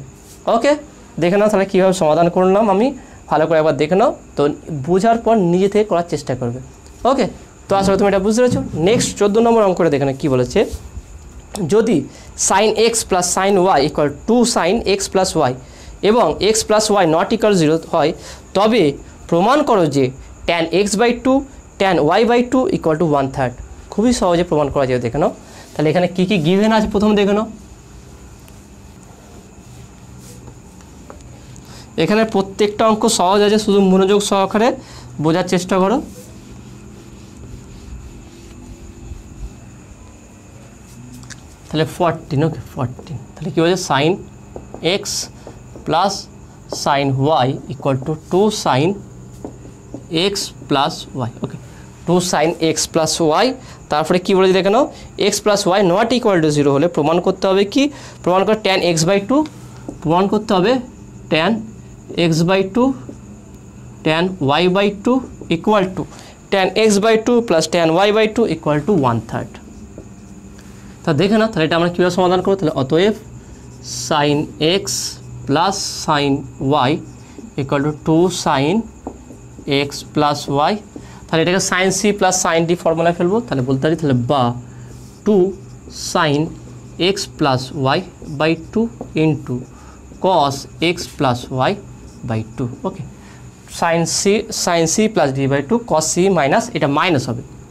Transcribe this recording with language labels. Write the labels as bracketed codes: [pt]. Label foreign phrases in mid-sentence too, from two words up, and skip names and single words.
[bn] ওকে, দেখে নাও তাহলে কীভাবে সমাধান করলাম আমি, ভালো করে একবার দেখে নাও, তো বোঝার পর নিজে থেকে করার চেষ্টা করবে। ওকে, তো আসলে তুমি এটা বুঝতে পেরেছো। নেক্সট 14 নম্বর অঙ্কটা দেখে নাও কী বলেছে, যদি sin x + sin y = 2 sin x + y এবং x + y ≠ 0 হয়, তবে প্রমাণ করো যে tan x/2 tan y/2 = 1/3। খুবই সহজে প্রমাণ করা যাবে, দেখে নাও। তাহলে এখানে কী কী গিভেন আছে প্রথমে দেখে নাও। এখানে প্রত্যেকটা অঙ্ক সহজ আছে, শুধু মনোযোগ সহকারে বোঝার চেষ্টা করো। তাহলে 14, ওকে 14, তাহলে কী বলছে sin x + sin y = 2 sin x + y, ওকে 2 sin x + y। তারপরে কী বলেছে দেখে নাও, x + y ≠ 0 হলে প্রমাণ করতে হবে কি, প্রমাণ করে tan x/2, প্রমাণ করতে হবে tan x/2 tan y/2 = tan x/2 + tan y/2 = 1/3। তা দেখে না, তাহলে এটা আমরা কীভাবে সমাধান করবো, তাহলে অতএব sin x + sin y = 2 sin x + y, তাহলে এটাকে sin c + sin d ফর্মুলায় ফেলবো, তাহলে বলতে পারি তাহলে বা 2 sin x + y/2 × cos x + y/2, ওকে sin c + d/2 cos c মাইনাস, এটা মাইনাস হবে